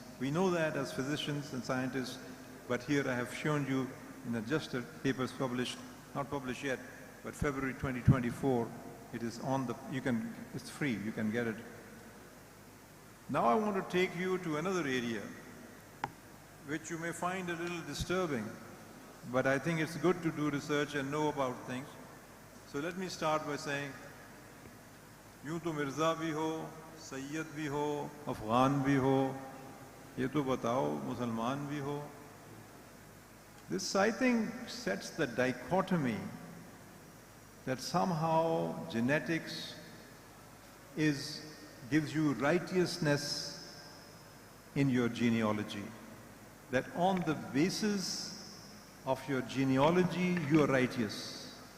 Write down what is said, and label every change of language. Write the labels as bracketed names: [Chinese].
[English] We know that as physicians and scientists, but here I have shown you in just a papers published, not published yet, but February 2024, it is on it's free, you can get it. Now I want to take you to another area, which you may find a little disturbing, but I think it's good to do research and know about things. [Hindi] So let me start by saying, यूं तो मिर्ज़ा भी हो, सैयद भी हो, अफ़गान भी हो, ये तो बताओ मुसलमान भी हो. [English] This, I think, sets the dichotomy that somehow genetics gives you righteousness in your genealogy. That on the basis of your genealogy, you are righteous.